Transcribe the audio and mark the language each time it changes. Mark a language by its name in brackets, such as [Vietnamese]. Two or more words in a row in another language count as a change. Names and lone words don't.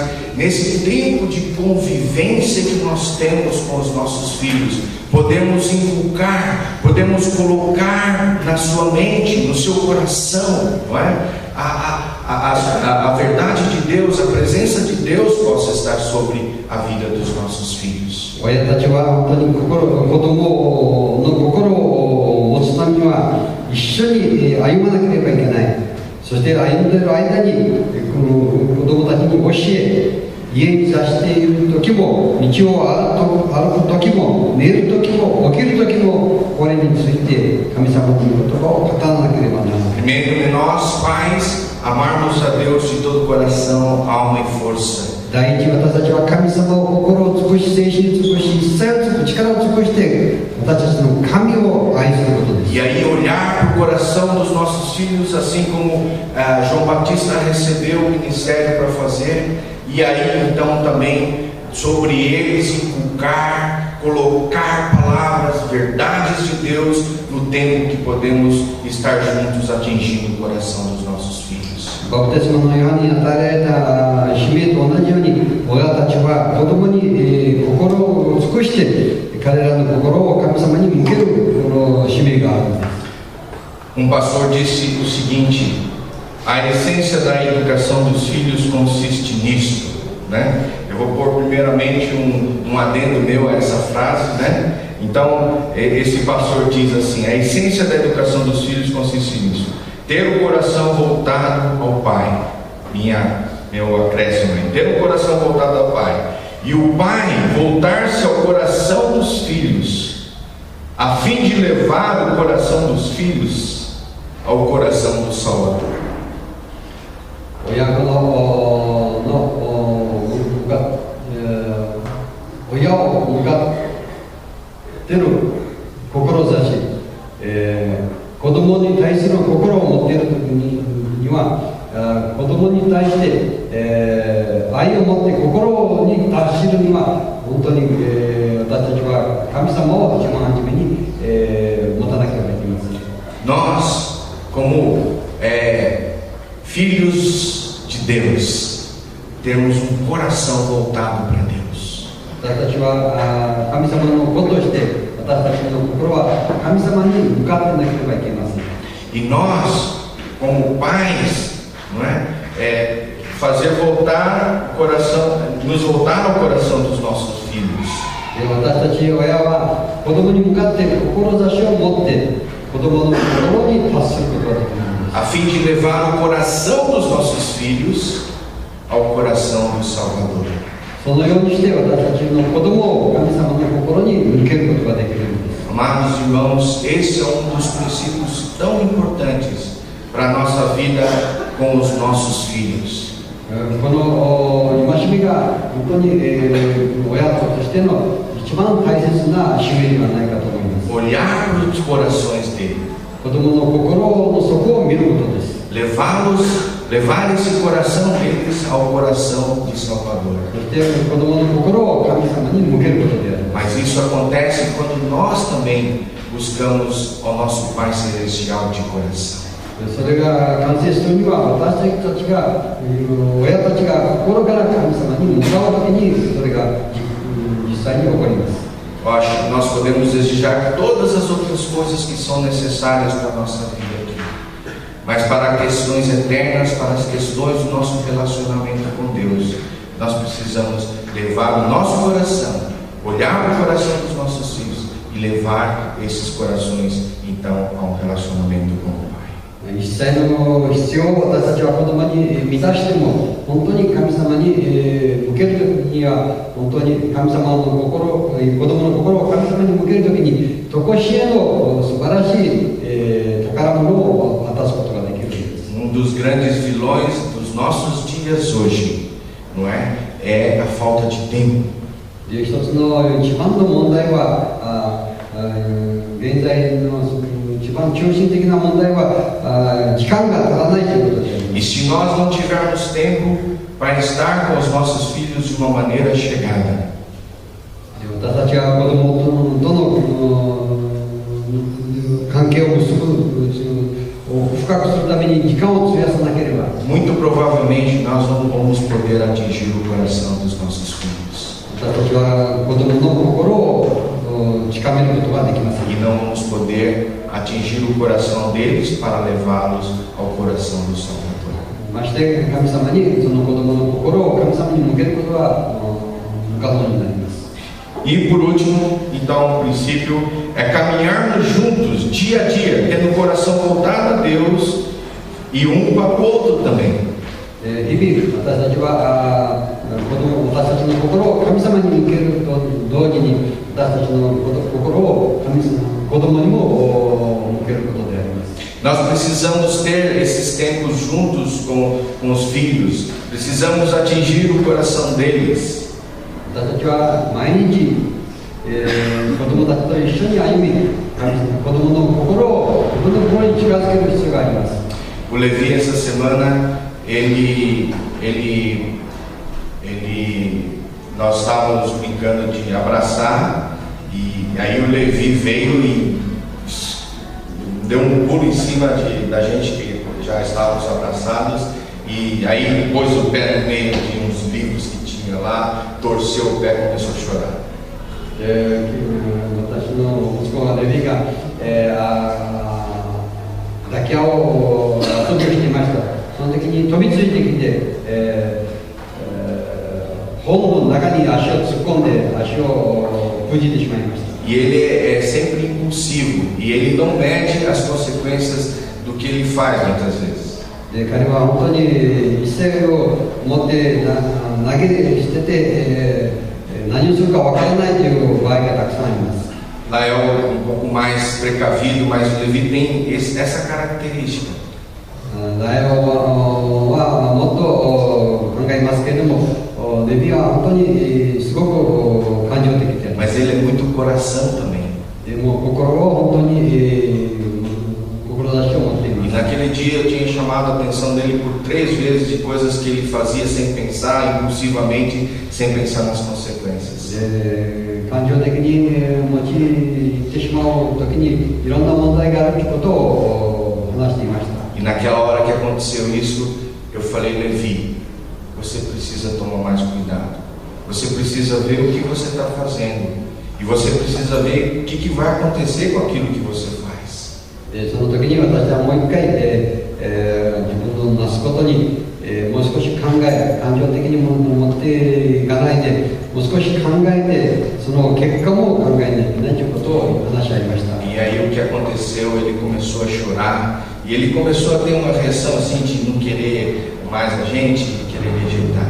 [Portuguese] Nesse tempo de convivência que nós temos com os nossos filhos, podemos inculcar, podemos colocar na sua mente, no seu coração, não é? A verdade de Deus, a presença de Deus possa estar sobre a vida dos nossos filhos. [Japanese] 親たちは本当に子供の心を持つためには一緒に歩まなければいけない。そして歩んでいる間に子供たちに教え、家に座している時も、道を歩く時も、寝る時も、起きる時も、これについて神様の言葉を語らなければならない。 [Portuguese] Primeiro, nós pais amarmos a Deus de todo coração, alma e força. [Japanese] 第一、私たちは神様を心を尽くし、精神尽くし、一切を尽くし、力を尽くして、私たちの神を愛することです。 [Portuguese] E aí olhar para o coração dos nossos filhos, assim como João Batista recebeu o ministério para fazer, e aí então também sobre eles inculcar, colocar palavras, verdades de Deus no tempo que podemos estar juntos atingindo o coração dos nossos filhos. [Japanese] バプテスマのヨハネに与えられた使命と同じように、親たちは子供に心を尽くして彼らの心を神様に向けるこの使命があるんです。 [Portuguese] Pastor disse o seguinte: a essência da educação dos filhos consiste nisso, né? Eu vou pôr primeiramente um adendo meu a essa frase, né? Então, esse pastor diz assim: a essência da educação dos filhos consiste nisso. Ter o coração voltado ao Pai. Meu acréscimo aí. Ter o coração voltado ao Pai. E o Pai voltar-se ao coração dos filhos, a fim de levar o coração dos filhos ao coração do Salvador. [Japanese] 親を向かってる志、子供に対する心を持っている時には、子供に対して、愛を持って心に達するには本当に、私たちは神様を一番初めに、持たなければいけません。 [Portuguese] Nós, como filhos de Deus, temos coração voltado para Deus. [Japanese] 私たちは神様の子として私たちの心は神様に向かってなければいけません。 [Portuguese] E nós, como pais, não é? Fazer voltar o coração, nos voltar ao coração dos nossos filhos. [Japanese] 私たち親は子供に向かって志を持って子供の心に達することができるんです。 [Portuguese] A fim de levar o coração dos nossos filhos ao coração do Salvador. [Japanese] そのようにして私たちの子供を神様の心に向けることができるんです。 [Portuguese] Amados irmãos, esse é dos princípios tão importantes para a nossa vida com os nossos filhos. [Japanese] この戒めが本当に、親としての一番大切な使命ではないかと思います。 [Portuguese] Olhar para os corações dele. [Japanese] 子供の心の底を見ることです。 [Portuguese] Levar esse coração deles ao coração de Salvador. [Japanese] そして子供の心を神様に向けることである。 [Portuguese] Mas isso acontece quando nós também buscamos ao nosso Pai Celestial de coração. [Japanese] それが完成するには私たちが親たちが心から神様に向かうときにそれが実際に起こります。 [Portuguese] Eu acho que nós podemos desejar todas as outras coisas que são necessárias para a nossa vida aqui. Mas para questões eternas, para as questões do nosso relacionamento com Deus, nós precisamos levar o nosso coração, olhar para o coração dos nossos filhos e levar esses corações então a um relacionamento com o Pai. [Japanese] 一切の必要を私たちは子供に満たしても本当に神様に向けるときには本当に神様の心、子供の心を神様に向けるときに常しえの素晴らしい、宝物を渡すことができるんです。 [Portuguese] Dos grandes vilões dos nossos dias hoje, não é a falta de tempo. [Japanese] 一つの一番の問題は現在の一番中心的な問題は時間が足らないということで。 [Portuguese] E se nós não tivermos tempo para estar com os nossos filhos de uma maneira chegada, [Japanese] 私たちは子供との関係を結ぶ深くするために時間を費やさなければ、 [Portuguese] muito provavelmente nós não vamos poder atingir o coração dos nossos filhos. [Japanese] 私たちは子供の心を近めることができません。 [Portuguese] E não vamos poder atingir o coração deles para levá-los ao coração do Salvador. [Japanese] まして神様にその子供の心を神様に向けることは不可能になります。 [Portuguese] E por último, então, o princípio é caminharmos juntos, dia a dia, tendo o coração voltado a Deus e um para o outro também. [Japanese] 日々私たちは私たちの心を神様に向けると同時に私たちの心を子供にも向けることであります。 [Portuguese] Nós precisamos ter esses tempos juntos com os filhos, precisamos atingir o coração deles. [Japanese] 私たちは毎日、子供たちと一緒に歩み、子供の心を自分の心に近づける必要があります。 [Portuguese] O Levi essa semana, nós estávamos brincando de abraçar e aí o Levi veio e deu um pulo em cima da gente que já estávamos abraçados e aí pôs o pé no meio de uns livros que tinha lá, torceu o pé e começou a chorar. [Japanese] 私の息子がレビが、抱き合おう遊びをしていました。その時に飛びついてきて、本の中に足を突っ込んで足をくじいてしまいました。 [Portuguese] E ele é sempre impulsivo e ele não mede as consequências do que ele faz muitas vezes. [Japanese] で彼は本当に一斉を持って投げ捨てて、何をするかわからないという場合がたくさんあります。 [Portuguese] Lá é um pouco mais precavido, mas o Levi tem essa característica. [Japanese] ライオはもっと考えますけれども、レビは本当にすごく感情的であります。 [Portuguese] Mas ele é muito coração também. [Japanese] でも心を本当に志を持っています。 [Portuguese] E naquele dia eu tinha chamado a atenção dele por 3 vezes de coisas que ele fazia sem pensar, impulsivamente, sem pensar nas consequências. [Japanese] 感情的に持ち入ってしまう時にいろんな問題があるということを話していました。 [Portuguese] E naquela hora que aconteceu isso, eu falei, Levi, você precisa tomar mais cuidado. Você precisa ver o que você está fazendo. E você precisa ver o que vai acontecer com aquilo que você faz. [Japanese] その時に私はもう一回、自分のなすことに、もう少し考え、感情的に持っていかないで、もう少し考えて、その結果も考えないといけないということを話し合いました。 [Portuguese] E aí o que aconteceu, ele começou a chorar. E ele começou a ter uma reação assim de não querer mais a gente, de querer rejeitar.